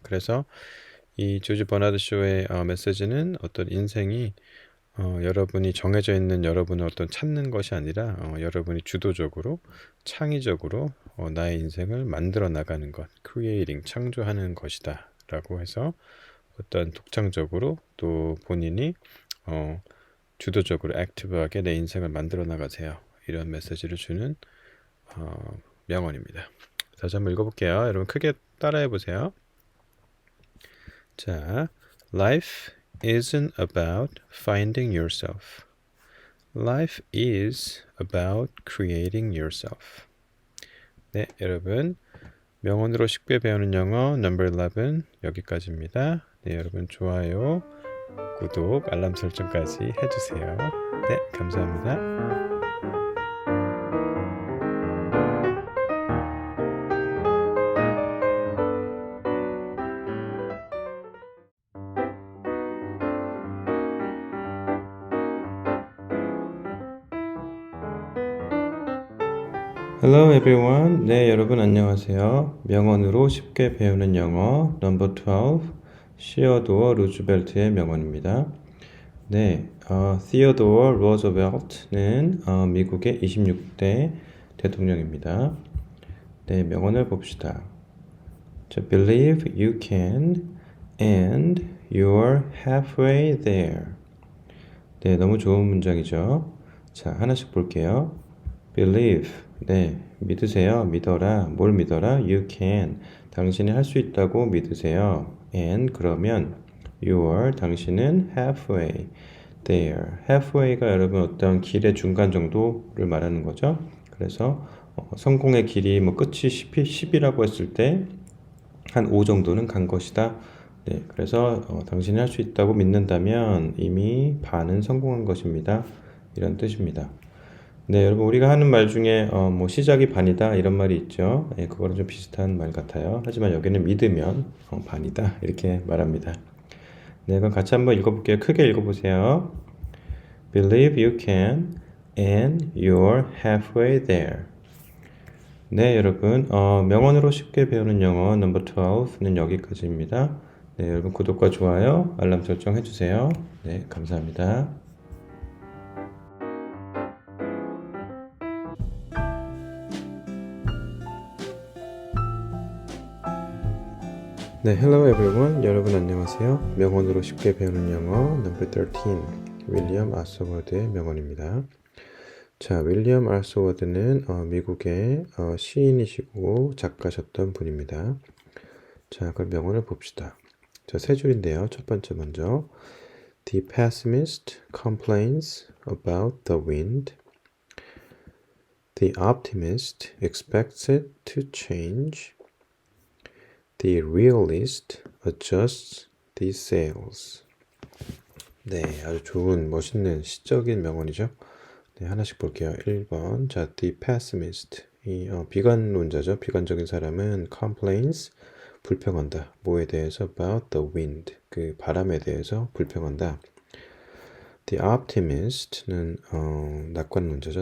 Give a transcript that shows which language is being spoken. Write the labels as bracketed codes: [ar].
[ko] 그래서 이 조지 버나드 쇼의 메시지는 어떤 인생이 여러분이 정해져 있는 여러분을 어떤 찾는 것이 아니라 여러분이 주도적으로 창의적으로 나의 인생을 만들어 나가는 것, creating, 창조하는 것이다 라고 해서 어떤 독창적으로 또 본인이 주도적으로 액티브하게 내 인생을 만들어 나가세요. 이런 메시지를 주는 명언입니다. 다시 한번 읽어볼게요. 여러분 크게 따라해 보세요. [en] 자, Life isn't about finding yourself. Life is about creating yourself. [ko] 네, 여러분 명언으로 쉽게 배우는 영어 Number 11 여기까지입니다. 네, 여러분 좋아요, 구독, 알람 설정까지 해주세요. 네, 감사합니다. [en] Hello everyone. [ko] 네, 여러분 안녕하세요. 명언으로 쉽게 배우는 영어 Number 12 시어도어 루즈벨트의 명언입니다. 네, 시어도어 루즈벨트는 미국의 26대 대통령입니다. 네, 명언을 봅시다. [en] 자, Believe you can and you're halfway there. [ko] 네, 너무 좋은 문장이죠. 자, 하나씩 볼게요. Believe, 네, 믿으세요. 믿어라. 뭘 믿어라? You can, 당신이 할 수 있다고 믿으세요. [en] And, 그러면 you're, 당신은 halfway there. [ko] halfway가 여러분 어떤 길의 중간 정도를 말하는 거죠. 그래서 성공의 길이 뭐 끝이 10이라고 했을 때 한 5 정도는 간 것이다. 네, 그래서 당신이 할 수 있다고 믿는다면 이미 반은 성공한 것입니다. 이런 뜻입니다. 네, 여러분 우리가 하는 말 중에 뭐 시작이 반이다 이런 말이 있죠. 네, 그거랑 좀 비슷한 말 같아요. 하지만 여기는 믿으면 반이다 이렇게 말합니다. 네, 그럼 같이 한번 읽어볼게요. 크게 읽어보세요. [en] Believe you can and you're halfway there. [ko] 네, 여러분 명언으로 쉽게 배우는 영어 넘버 12는 여기까지입니다. 네, 여러분 구독과 좋아요, 알람 설정 해주세요. 네, 감사합니다. 네, [en] hello everyone. [ko] 여러분 안녕하세요. 명언으로 쉽게 배우는 영어 number 13 윌리엄 아서워드의 명언입니다. 자, 윌리엄 아서워드는 미국의 시인이시고 작가셨던 분입니다. 자, 그럼 명언을 봅시다. 자, 세 줄인데요. 첫 번째 먼저 [en] The pessimist complains about the wind. The optimist expects it to change. The realist adjusts the sails. [ko] 네, 아주 좋은 멋있는 시적인 명언이죠. 네, 하나씩 볼게요. 1번. 자, the pessimist. 이 비관론자죠. 비관적인 사람은 complains 불평한다. 뭐에 대해서? [en] about the wind. [ko] 그 바람에 대해서 불평한다. The optimist는 낙관론자죠.